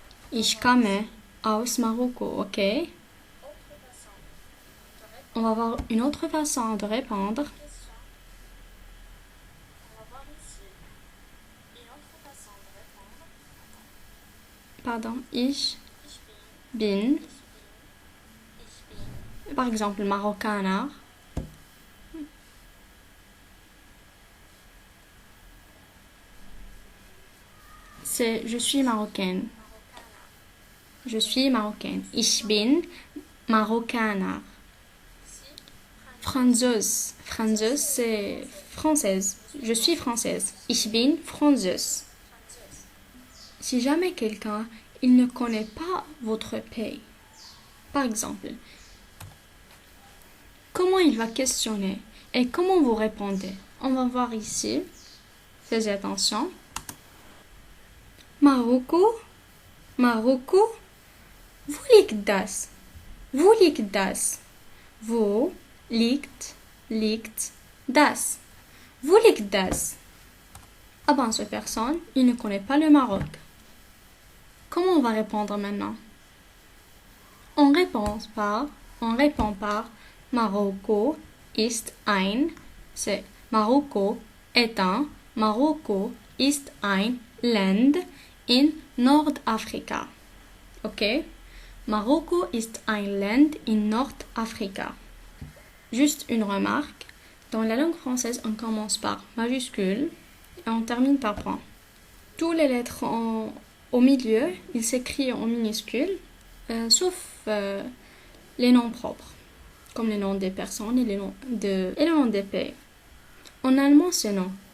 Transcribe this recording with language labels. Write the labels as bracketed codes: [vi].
[de] Ich komme aus Marokko, ok? [fr] On va voir une autre façon de répondre. [de] Pardon, ich bin. [fr] Par exemple, Marokkaner. C'est je suis marocaine. Je suis marocaine. [de] Ich bin Marokkaner. Französ. [fr] Französ, c'est française. Je suis française. [de] Ich bin Französ. [fr] Si jamais quelqu'un, il ne connaît pas votre pays, par exemple, comment il va questionner et comment vous répondez? On va voir ici. Faites attention. [de] Marokko, Marokko, wo liegt das? Wo liegt das? Wo liegt das? Wo liegt das? [fr] Ah ben, cette personne, il ne connaît pas le Maroc. Comment on va répondre maintenant? On répond par [de] Marokko ist ein, [fr] c'est Marokko est un, [de] Marokko ist ein Land in Nordafrika. [fr] Ok? [de] Marokko ist ein Land in Nordafrika. [fr] Juste une remarque. Dans la langue française, on commence par majuscule et on termine par point. Toutes les lettres au milieu, ils s'écrivent en minuscule, sauf les noms propres, comme les noms des personnes et les noms des pays. En allemand, c'est non.